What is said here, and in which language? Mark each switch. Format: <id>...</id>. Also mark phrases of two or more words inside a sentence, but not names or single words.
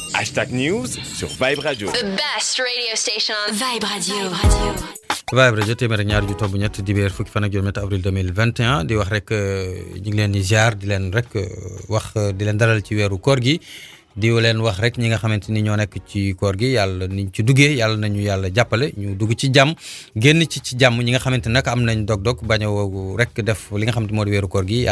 <fr>Hashtag News sur Vibe Radio.</fr> <en>The best radio station on Vibe Radio.</en> <wo>Vibe Radio téeméer ak ñaar ju tomb ñett dibéer fukki fan ak juróom-ñett avril 2021 di wax rek ñu ngi leen di ziar di leen rek wax di leen dalal ci weeru koor gi di leen wax rek ñi nga xamante ni ñoo nekk ci koor gi yàlla niñ ci duggee yàlla nañu yàlla jàppale ñu dugg ci jàmm génn ci jàmm ñi nga xamante nag am nañ dog-dog bañ a woogu rek def li nga xamante moo di weeru koor gi</wo>